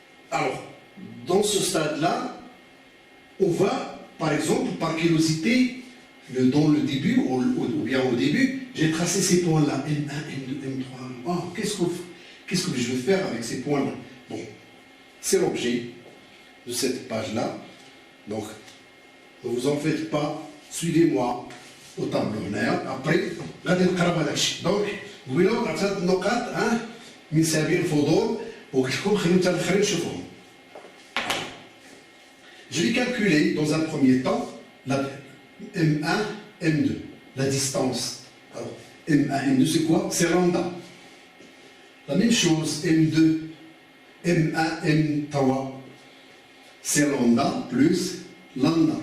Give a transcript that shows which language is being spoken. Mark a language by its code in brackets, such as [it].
[fr] Alors, dans ce stade-là, on va, par exemple, par curiosité, dans le début, ou bien au début, j'ai tracé ces points-là, M1, M2, M3. Oh, qu'est-ce que je vais faire avec ces points-là? Bon, c'est l'objet de cette page-là. Donc, ne vous en faites pas, suivez-moi au tableau. Après, regardez le carabadash. Donc, vous voyez là, cette nocat, [ar] من سبيل الفضول وكتكون خلينا حتى الاخرين نشوفهم. [fr] Je vais calculer dans un premier temps la M1, M2, la distance. Alors, M1, M2, c'est quoi? C'est lambda. La même chose, M2, M1, M3, c'est lambda plus lambda.